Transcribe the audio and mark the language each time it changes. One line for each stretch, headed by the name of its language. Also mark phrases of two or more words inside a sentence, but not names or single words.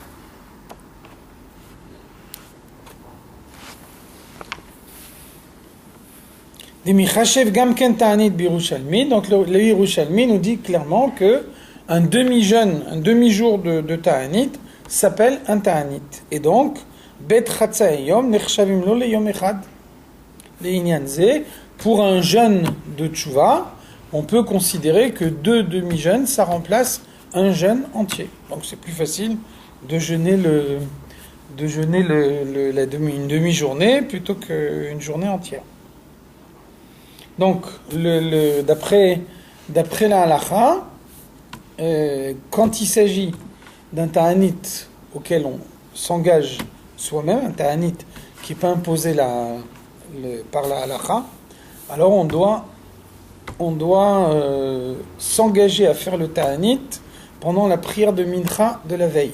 French: Donc le Yerushalmi nous dit clairement que un demi-jour de ta'anit s'appelle un ta'anit. Et donc,
Hebrew: ב' חצאי יום נחשבים לו ליום אחד לעניין זה,
French: pour un jeûne de tchouva, on peut considérer que 2 demi-jeûnes, ça remplace un jeûne entier. Donc c'est plus facile de jeûner une demi-journée plutôt qu'une journée entière. Donc, d'après la halakha, quand il s'agit d'un ta'anit auquel on s'engage soi-même, un ta'anit qui n'est pas imposé par la halakha, alors on doit s'engager à faire le ta'anit pendant la prière de mincha de la veille.